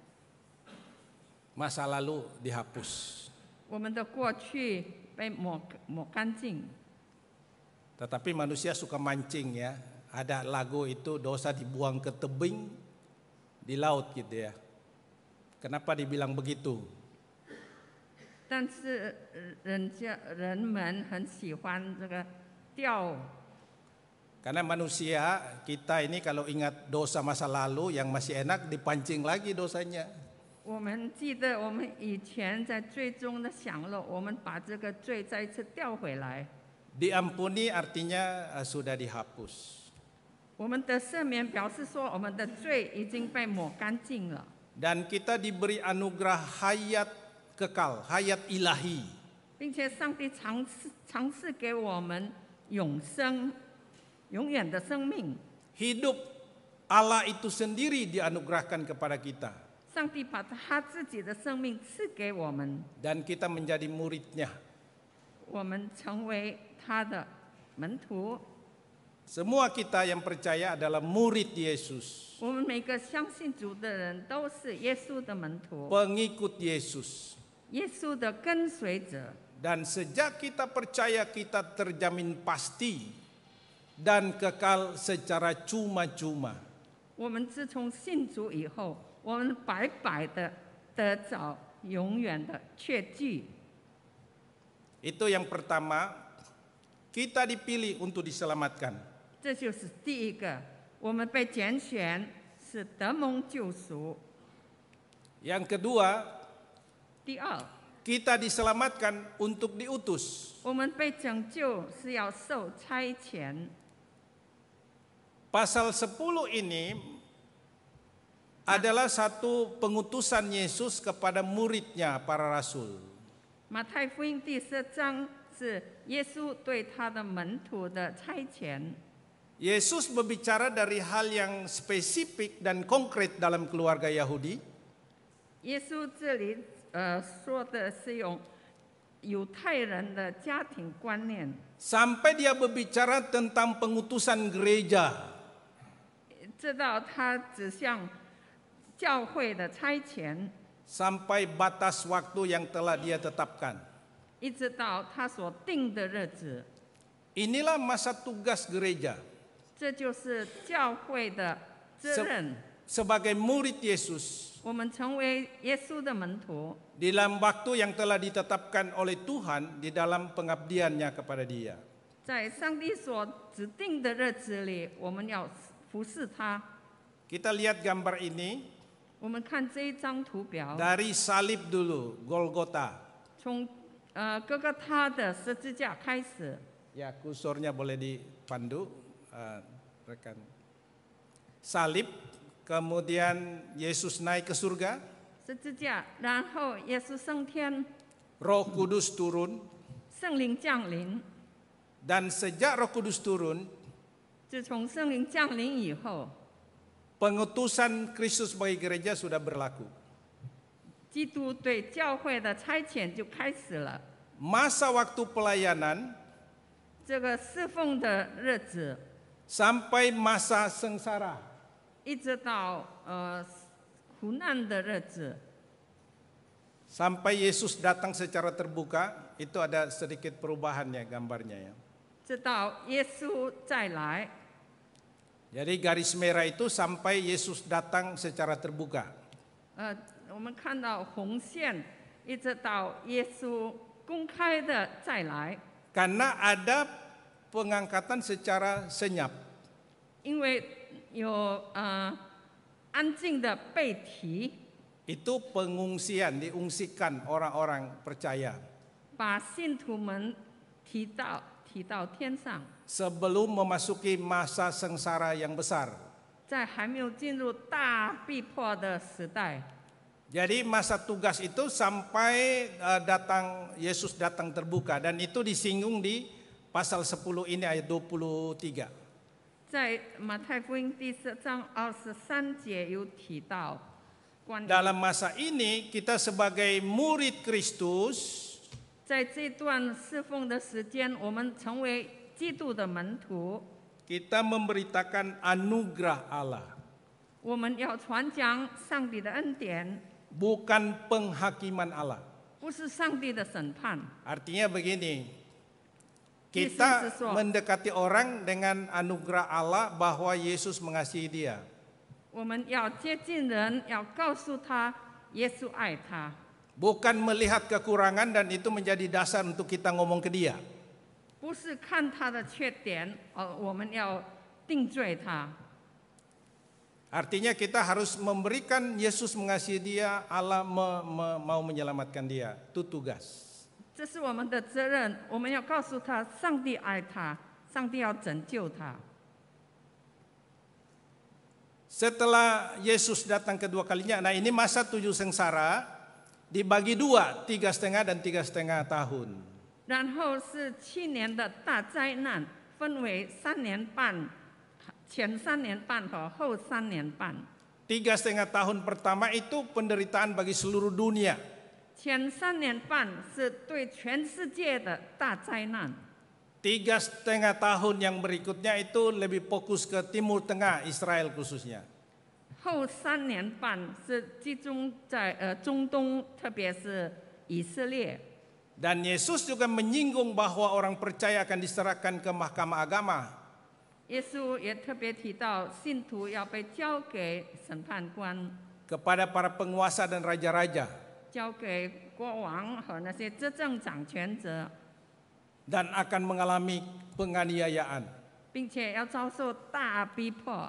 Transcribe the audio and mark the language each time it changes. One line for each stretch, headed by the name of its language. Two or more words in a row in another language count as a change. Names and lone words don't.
Indonesian: masa lalu dihapus.
Chinese: 我们的过去被抹干净。
Indonesian: Tetapi manusia suka mancing ya. Ada lagu itu dosa dibuang ke tebing di laut gitu ya. Kenapa dibilang begitu?
Chinese: 但是人们很喜欢这个钓。
Indonesian: Karena manusia kita ini kalau ingat dosa masa lalu yang masih enak dipancing lagi dosanya.
Chinese: 我们记得我们以前在罪中的享乐，我们把这个罪再一次调回来。
Indonesian: Diampuni artinya sudah dihapus.
Chinese: 我们的赦免表示说，我们的罪已经被抹干净了，
Indonesian: Dan kita diberi anugerah hayat kekal, hayat ilahi.
Chinese: 并且上帝尝试给我们永生、永远的生命。
Indonesian: Hidup Allah itu sendiri dianugerahkan kepada kita.
Chinese: 上帝把他自己的生命赐给我们，
Indonesian: Dan kita menjadi muridnya.
Chinese: 我们成为他的门徒。
Indonesian: Semua kita yang percaya adalah murid Yesus.
Chinese: 我们每个相信主的人都是耶稣的门徒，
Indonesian: Pengikut Yesus.
Chinese: 耶稣的跟随者。
Indonesian: Dan sejak kita percaya kita terjamin pasti dan kekal secara cuma-cuma.
Chinese: 我们自从信主以后，我们白白的得着永远的确据。
Indonesian: Itu yang pertama, kita dipilih untuk diselamatkan.
Chinese: 这就是第一个，我们被拣选是得蒙救赎。
Indonesian: Yang kedua,
Chinese: 第二，
Indonesian: kita diselamatkan untuk diutus.
Chinese: 我们被拯救是要受差遣。
Indonesian: Pasal 10 ini adalah satu pengutusan Yesus kepada muridnya para rasul.
Chinese: 马太福音第10章是耶稣对他的门徒的差遣。
Indonesian: Yesus berbicara dari hal yang spesifik dan konkret dalam keluarga Yahudi.
Chinese: 耶稣这里说的是用犹太人的家庭观念，
Indonesian: Sampai dia berbicara tentang pengutusan gereja.
Chinese: 知道他指向教会的差遣，
Indonesian: Sampai batas waktu yang telah dia tetapkan.
Chinese: 一直到他所定的日子。
Indonesian: Inilah masa tugas gereja.
Chinese: 这就是教会的责任。
Indonesian: Sebagai murid Yesus,
Chinese: 我们成为耶稣的门徒，
Indonesian: dalam waktu yang telah ditetapkan oleh Tuhan di dalam pengabdiannya kepada Dia.
Chinese: 在上帝所指定的日子里，我们要服侍他。
Indonesian: Kita lihat gambar ini
Chinese: 我们看这一张图表，
Indonesian: dari salib dulu, Golgota.
Chinese: 从哥哥他的十字架开始。
Indonesian: Ya, kursornya boleh dipandu, rekan. Salib, kemudian Yesus naik ke surga,
Chinese: 十字架，然后耶稣升天，
Indonesian: Roh Kudus turun,
Chinese: 圣灵降临。
Indonesian: dan sejak Roh Kudus turun,
Chinese: 自从圣灵降临以后，
Indonesian: pengutusan Kristus bagi gereja sudah berlaku.
Chinese: 基督对教会的差遣就开始了。
Indonesian: Masa waktu pelayanan
Chinese: 这个侍奉的日子，
Indonesian: sampai masa sengsara.
Chinese: 一直到苦难的日子，
Indonesian: Sampai Yesus datang secara terbuka, itu ada sedikit perubahannya gambarnya ya.
Chinese: 直到耶稣再来。
Indonesian: Jadi garis merah itu sampai Yesus datang secara terbuka.
Chinese: 我们看到红线，一直到耶稣公开的再来。
Indonesian: Karena ada pengangkatan secara senyap.
Chinese: 因为有安静的被提，
Indonesian: Itu pengungsian, diungsikan orang-orang percaya.
Chinese: 把信徒们提到天上，
Indonesian: Sebelum memasuki masa sengsara yang besar.
Chinese: 在还没有进入大逼迫的时代。
Indonesian: Jadi masa tugas itu sampai Yesus datang terbuka, dan itu disinggung di pasal 10 ini ayat 23.
Chinese: 在马太福音第10章23节有提到关于
Indonesian: Dalam masa ini kita sebagai murid Kristus
Chinese: 在这段侍奉的时间，我们成为基督的门徒，
Indonesian: kita memberitakan anugerah Allah,
Chinese: 我们要传讲上帝的恩典，
Indonesian: bukan penghakiman Allah.
Chinese: 不是上帝的审判。
Indonesian: Artinya begini, kita mendekati orang dengan anugerah Allah bahwa Yesus mengasihi dia.
Chinese: 我们要接近人，要告诉他耶稣爱他，
Indonesian: Bukan melihat kekurangan dan itu menjadi dasar untuk kita ngomong ke dia.
Chinese: 不是看他的缺点，我们要定罪他。
Indonesian: Artinya kita harus memberikan Yesus mengasihi dia, Allah mau menyelamatkan dia. Itu tugas.
Chinese: 这是我们的责任，我们要告诉他，上帝爱他，上帝要拯救他。
Indonesian: Setelah Yesus datang kedua kalinya, nah ini masa 7 sengsara dibagi 2, 3,5 dan 3,5 tahun.
Chinese: 然后是7年的大灾难，分为3年半，前3年半和后3年半。
Indonesian: 3,5 tahun pertama itu penderitaan bagi seluruh dunia.
Chinese: 前3年半是对全世界的大灾难。
Indonesian: 3,5 tahun yang berikutnya itu lebih fokus ke Timur Tengah, Israel khususnya.
Chinese: 后3年半是集中在中东，特别是以色列。
Indonesian: Dan Yesus juga menyinggung bahwa orang percaya akan diserahkan ke mahkamah agama.
Chinese: 耶稣也特别提到，信徒要被交给审判官，
Indonesian: Kepada para penguasa dan raja-raja.
Chinese: 交给国王和那些执政掌权者，
Indonesian: Dan akan mengalami penganiayaan.
Chinese: 并且要遭受大逼迫。